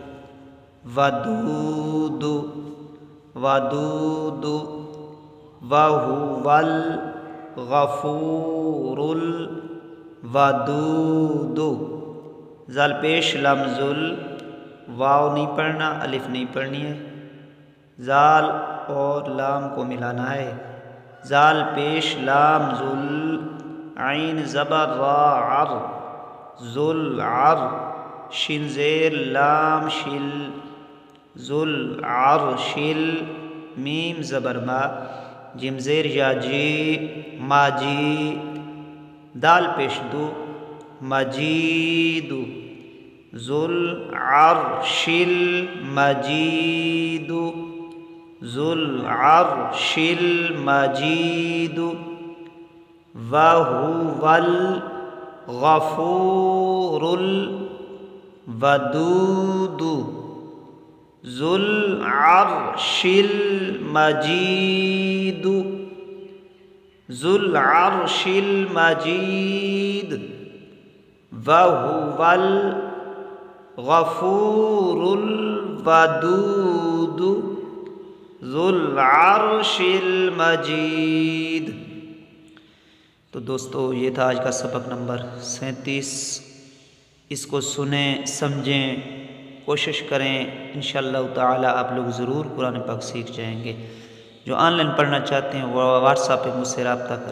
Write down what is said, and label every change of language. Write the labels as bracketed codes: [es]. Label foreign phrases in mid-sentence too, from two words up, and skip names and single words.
[ar] ودود، ودود، واہو ول غفور ودود، [ur] زال پیش لمزل، واو نہیں پڑھنا، الف نہیں پڑھنی ہے، زال اور لام کو ملانا ہے۔ زال پیش لام ذل، عین زبر را عر، ذل عر، شین زیر لام شل، ذل عر شل، میم زبر ما، جیم زیر یا جی، ماجی، دال پیش دو، مجید، [ar] ذل عرش المجید، ذو العرش المجید، وهو الغفور الودود، ذو العرش المجید، ذو العرش المجید، وهو الغفور الودود، ذو العرش المجید۔ [ur] تو دوستو، یہ تھا آج کا سبق نمبر 37۔ اس کو سنیں، سمجھیں، کوشش کریں، [ar] انشاءاللہ تعالی [ur] آپ لوگ ضرور قرآن پاک سیکھ جائیں گے۔ جو آن لائن پڑھنا چاہتے ہیں وہ واٹس ایپ پہ مجھ سے رابطہ کریں۔